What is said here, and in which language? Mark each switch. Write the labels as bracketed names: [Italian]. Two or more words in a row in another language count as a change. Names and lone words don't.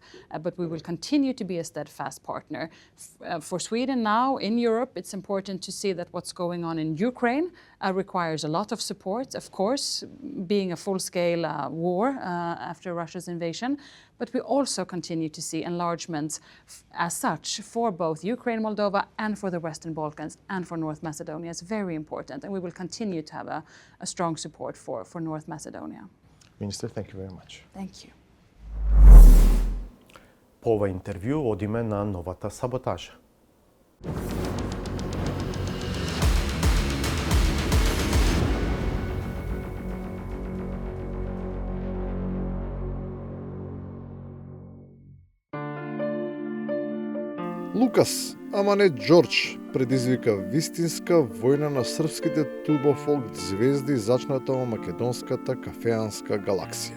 [English] But we will continue to be a steadfast partner. For Sweden now in Europe, it's important to see that what's going on in Ukraine requires a lot of support, of course, being a full-scale war after Russia's invasion. But we also continue to see enlargement as such for both Ukraine, Moldova, and for the Western Balkans, and for North Macedonia. It's very important, and we will continue to have a strong support for North Macedonia. Minister, thank you very much. Thank you. [Macedonian] По ова интервју одиме на новата саботажа. Лукас, ама не Џорџ, предизвика вистинска војна на српските турбофолк звезди зачната во македонската кафеанска галаксија.